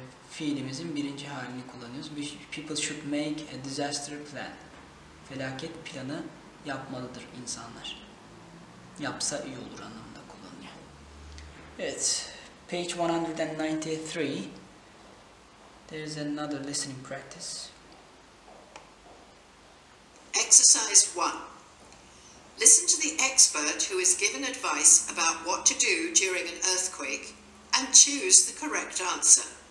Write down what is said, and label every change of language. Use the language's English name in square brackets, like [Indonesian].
[Turkish] Fiilimizin birinci halini kullanıyoruz. [English] People should make a disaster plan. [Turkish] Felaket planı yapmalıdır insanlar. Yapsa iyi olur anlamında kullanılıyor. [English] Evet, page 193. There is another listening practice. Exercise 1. Listen to the expert who is given advice about what to do during an earthquake and choose the correct answer.